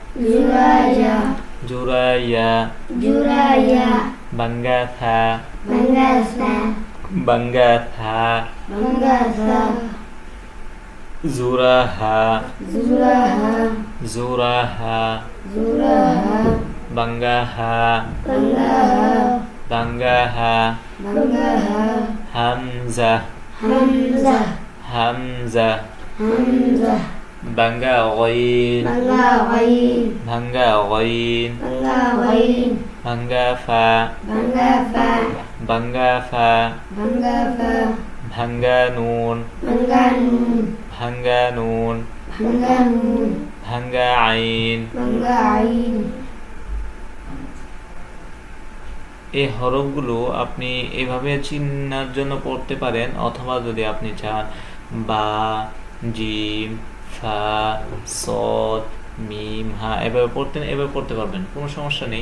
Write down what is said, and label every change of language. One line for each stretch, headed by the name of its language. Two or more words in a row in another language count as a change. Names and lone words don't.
Bangla: জোড়া ইয়া, বাঙ্গা থা, বাঙ্গা থা, জোড়া হা, জোড়া হা, বাঙ্গা হা, বাঙ্গা হা, হামজা, হামজা, ভাঙ্গা গাইন, ভাঙ্গা গাইন, ভাঙ্গা ফা, ভাঙ্গা ফা, ভাঙ্গা ফা, ভাঙ্গা ফা, ভাঙ্গা নুন, ভাঙ্গা নুন, ভাঙ্গা নুন, ভাঙ্গা নুন, ভাঙ্গা আইন। ভাঙ্গা আইন। এই হরফগুলো আপনি এভাবে চিনার জন্য পড়তে পারেন, অথবা যদি আপনি চান বা, জিম, ফা, সদ, মিম, হা এভাবে পড়তে পারবেন, কোনো সমস্যা নেই।